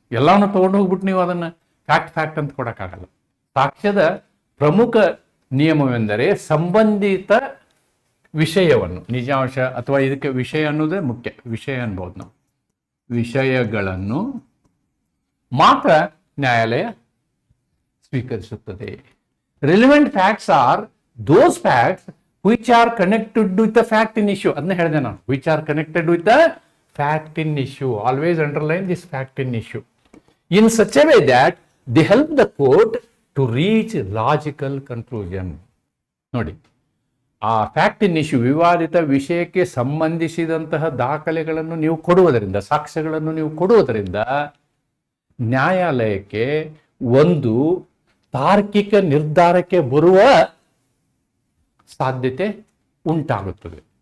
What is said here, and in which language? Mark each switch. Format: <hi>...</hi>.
<kn>ಎಲ್ಲವನ್ನು ತಗೊಂಡು ಹೋಗ್ಬಿಟ್ಟು ನೀವು ಅದನ್ನ ಫ್ಯಾಕ್ಟ್ ಅಂತ ಕೊಡಕ್ಕಾಗಲ್ಲ. ಸಾಕ್ಷ್ಯದ ಪ್ರಮುಖ ನಿಯಮವೆಂದರೆ ಸಂಬಂಧಿತ ವಿಷಯವನ್ನು, ನಿಜಾಂಶ ಅಥವಾ ಇದಕ್ಕೆ ವಿಷಯ ಅನ್ನೋದೇ ಮುಖ್ಯ, ವಿಷಯ ಅನ್ಬೋದು ನಾವು, ವಿಷಯಗಳನ್ನು ಮಾತ್ರ ನ್ಯಾಯಾಲಯ ಸ್ವೀಕರಿಸುತ್ತದೆ.</kn> <en>Relevant facts are those facts which are connected with the fact in issue.</en> <kn>ಅದನ್ನ ಹೇಳಿದೆ ನಾನು,</kn> <en>which are connected with the fact in issue. Always underline this fact in issue in such a way that they help the court to reach logical conclusion.</en> <kn>ನೋಡಿ, ಆ fact in issue, ವಿವಾದಿತ ವಿಷಯಕ್ಕೆ ಸಂಬಂಧಿಸಿದಂತಹ ದಾಖಲೆಗಳನ್ನು ನೀವು ಕೊಡುವುದರಿಂದ, ಸಾಕ್ಷ್ಯಗಳನ್ನು ನೀವು ಕೊಡುವುದರಿಂದ ನ್ಯಾಯಾಲಯಕ್ಕೆ ಒಂದು ತಾರ್ಕಿಕ ನಿರ್ಧಾರಕ್ಕೆ ಬರುವ ಸಾಧ್ಯತೆ ಉಂಟಾಗುತ್ತದೆ.</kn>